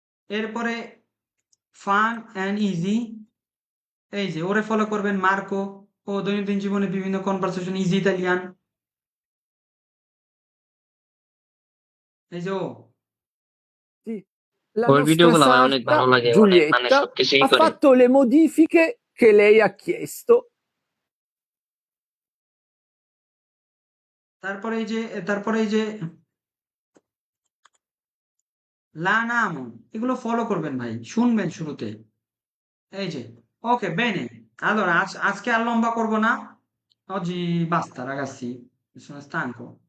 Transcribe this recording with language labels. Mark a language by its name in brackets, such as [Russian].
[Bangla] এরপরে fun and easy, এই যে ওরে ফলো করবেন, মার্কো। ও দৈনন্দিন জীবনে বিভিন্ন কনভারসেশন ইজি ইতালিয়ান, এই যে ও। ওর ভিডিওগুলো আমার অনেক ভালো লাগে, মানে সবকিছুই করে। [Italian] le modifiche che lei ha chiesto. [Bangla] তারপরে এই যে লানামো, এগুলো ফলো করবেন ভাই, শুনবেন শুরুতে। এই যে ওকে বেনে। Allora, আজকে আর লম্বা করব না। [Italian] oggi basta ragazzi, sono stanco.